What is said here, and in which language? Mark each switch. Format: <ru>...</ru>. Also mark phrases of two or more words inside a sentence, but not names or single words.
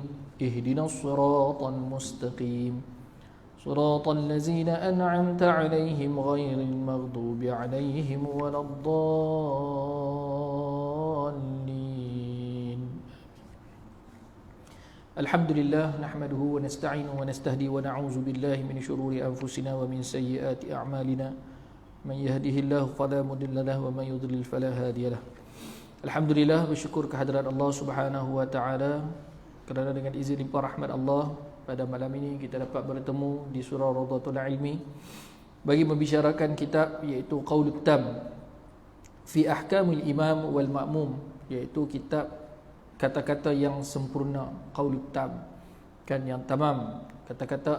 <ar>اهدنا الصراط المستقيم. صراط الذين أنعمت عليهم غير المغضوب عليهم ولا الضالين. الحمد لله، نحمده ونستعين ونستهدي ونعوذ بالله من شرور أنفسنا ومن سيئات أعمالنا. من يهده الله فلا مضل له ومن يضلل فلا هادي له.</ar> <ms>Alhamdulillah, bersyukur kehadirat Allah</ms> <ar>سبحانه وتعالى</ar> <ms>kerana dengan izin limpah rahmat Allah pada malam ini kita dapat bertemu di surah Rawdatul Ilmi bagi membicarakan kitab iaitu Qaulul Tam fi Ahkamil Imam wal Ma'mum, iaitu kitab kata-kata yang sempurna, Qaulul Tam, kan, yang tamam, kata-kata</ms>